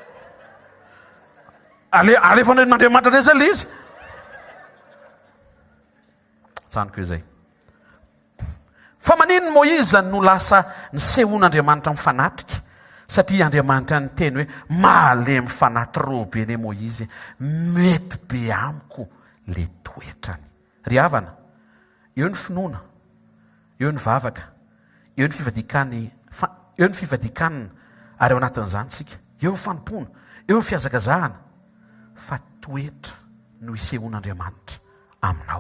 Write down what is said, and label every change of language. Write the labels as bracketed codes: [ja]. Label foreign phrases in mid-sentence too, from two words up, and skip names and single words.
[mg] Alefa n'Andriamanitra resa le izy. Tsaniko izay. Fa manino Moïse no lasa nisehoan'Andriamanitra mifanatrika satria Andriamanitra ny teny hoe malemy fanaty robe ne Moïse mety be amiko le toetrany. Ry havana, eo ny finoana, eo ny vavaka, eo ny fivadikanina ary eo anatin'izany tsika, eo ny fanompona, eo ny fiazakazahana fa toetra no isehoan'Andriamanitra aminao.